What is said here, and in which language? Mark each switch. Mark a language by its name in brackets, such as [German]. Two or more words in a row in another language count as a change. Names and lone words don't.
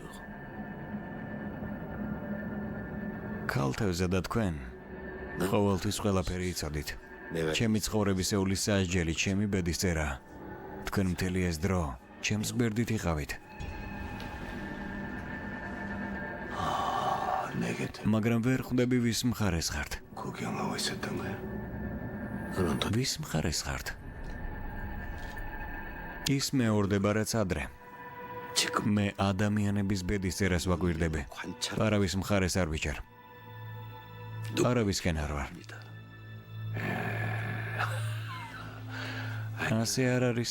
[Georgian] ქალთევზე და თქვენ ყოველთვის ყველაფერი იცოდით. ჩემი ცხოვრებისეული სასჯელი, ჩემი ბედისწერა. თქვენ მთელი ეს დრო ჩემს გვერდით იყავით. [Korean] 내게 [Georgian] მაგრამ ვერ ხვდები ვის მხარეს ხართ. [Korean] 구경하고 있었던 거야. [Georgian] ვის მხარეს ხართ? ის მეორდება რაც ადრე. [Korean] 지금 [Georgian] მე ადამიანების ბედისწერას ვაგვირდები. [Korean] 관찰 [Georgian] არავის მხარეს არ ვიჭერ. არავისკენ არ ვარ. ასე არ არის.